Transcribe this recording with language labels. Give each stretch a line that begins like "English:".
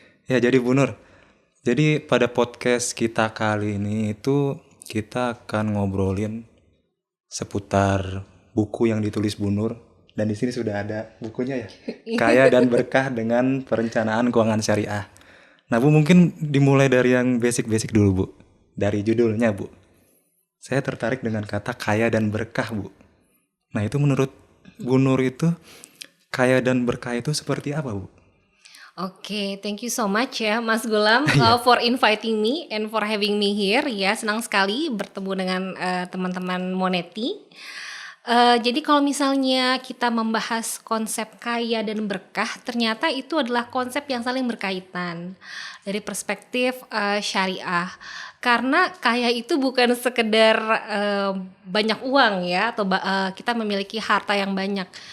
Indonesian: Ya, jadi Bu Nur, jadi pada podcast kita kali ini itu kita akan ngobrolin seputar buku yang ditulis Bu Nur, dan di sini sudah ada bukunya ya, Kaya dan Berkah dengan Perencanaan Keuangan Syariah. Nah Bu, mungkin dimulai dari yang basic-basic dulu Bu, dari judulnya Bu. Saya tertarik dengan kata kaya dan berkah Bu. Nah itu menurut Bu Nur itu kaya dan berkah itu seperti apa Bu?
English: Oke, thank you so much ya Mas Gulam for inviting me and for having me here.
Indonesian: Ya, senang sekali bertemu dengan teman-teman Monety. Jadi kalau misalnya kita membahas konsep kaya dan berkah, ternyata itu adalah konsep yang saling berkaitan dari perspektif syariah. Karena kaya itu bukan sekedar banyak uang ya, atau kita memiliki harta yang banyak.